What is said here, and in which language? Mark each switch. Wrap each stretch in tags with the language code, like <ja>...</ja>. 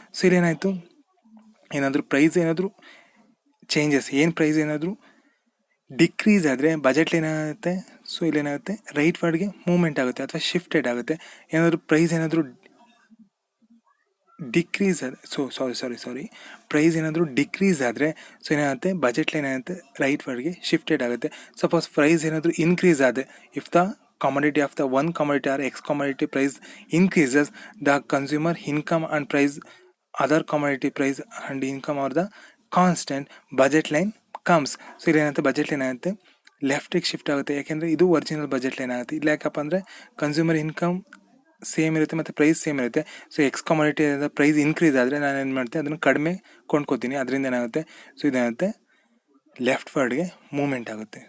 <kn>So ಇಲ್ಲೇನಾಯಿತು ಏನಾದರೂ price ಏನಾದರೂ changes price ಏನಾದರೂ ಡಿಕ್ರೀಸ್ ಆದರೆ ಬಜೆಟ್ ಲೈನ್ ಏನಾಗುತ್ತೆ ಸೊ ಇಲ್ಲೇನಾಗುತ್ತೆ ರೈಟ್ ವರ್ಡ್ಗೆ ಮೂವ್ಮೆಂಟ್ ಆಗುತ್ತೆ ಅಥವಾ ಶಿಫ್ಟೆಡ್ ಆಗುತ್ತೆ. ಏನಾದರೂ ಪ್ರೈಸ್ ಏನಾದರೂ ಡಿಕ್ರೀಸ್ ಆದರೆ ಸಾರಿ ಪ್ರೈಸ್ ಏನಾದರೂ ಡಿಕ್ರೀಸ್ ಆದರೆ ಸೊ ಏನಾಗುತ್ತೆ ಬಜೆಟ್ ಲೈನ್ ಏನಾಗುತ್ತೆ ರೈಟ್ ವರ್ಡ್ಗೆ ಶಿಫ್ಟೆಡ್ ಆಗುತ್ತೆ. ಸಪೋಸ್ ಪ್ರೈಸ್ ಏನಾದರೂ ಇನ್ಕ್ರೀಸ್ ಆದರೆ</kn> <en>If the commodity of the one commodity or X commodity price increases, the consumer income and price other commodity price and income are the constant, budget line comes.</en> <kn>So ಇಲ್ಲಿ ಏನಾಗುತ್ತೆ budget line ಏನಾಗುತ್ತೆ ಲೆಫ್ಟಿಗೆ shift ಆಗುತ್ತೆ, ಯಾಕೆಂದರೆ ಇದು original budget line ಆಗುತ್ತೆ. ಇಲ್ಲಿ ಯಾಕಪ್ಪ ಅಂದರೆ ಕನ್ಸ್ಯೂಮರ್ ಇನ್ಕಮ್ ಸೇಮ್ ಇರುತ್ತೆ ಮತ್ತು ಪ್ರೈಸ್ ಸೇಮ್ ಇರುತ್ತೆ. So X commodity price increase ಆದರೆ ನಾನು ಏನು ಮಾಡ್ತೀನಿ ಅದನ್ನು ಕಡಿಮೆ ಕೊಂಡ್ಕೋತೀನಿ. ಅದರಿಂದ ಏನಾಗುತ್ತೆ ಸೊ ಇದೇನಾಗುತ್ತೆ ಲೆಫ್ಟ್ ವರ್ಡ್ಗೆ ಮೂವ್ಮೆಂಟ್ ಆಗುತ್ತೆ.</kn>